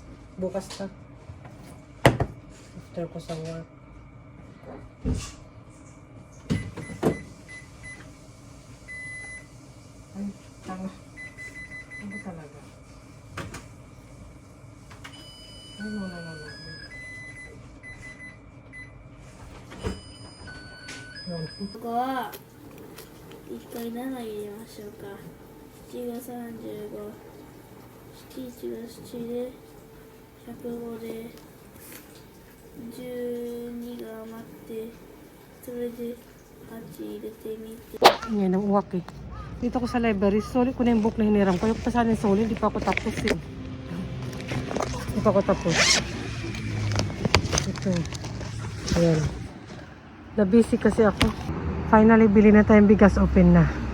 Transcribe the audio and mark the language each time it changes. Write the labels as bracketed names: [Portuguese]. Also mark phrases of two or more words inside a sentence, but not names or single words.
[Filipino] Bukas na. After ko sa work. Ay, tama. Ano talaga? Ay, muna naman. [Japanese] ここは1回7入れましょうか。7が35、7、1が7で105で 12が余ってそれで8入れてみて [Filipino] Ngayon, ang uwak eh. Dito ko sa library, solid ko na yung book na hiniram ko. Yung pa sana yung solid, hindi pa ako tapos eh. Hindi pa ako tapos. Ito. Ayan. Na-busy kasi ako. Finally, bili na tayong bigas, open na.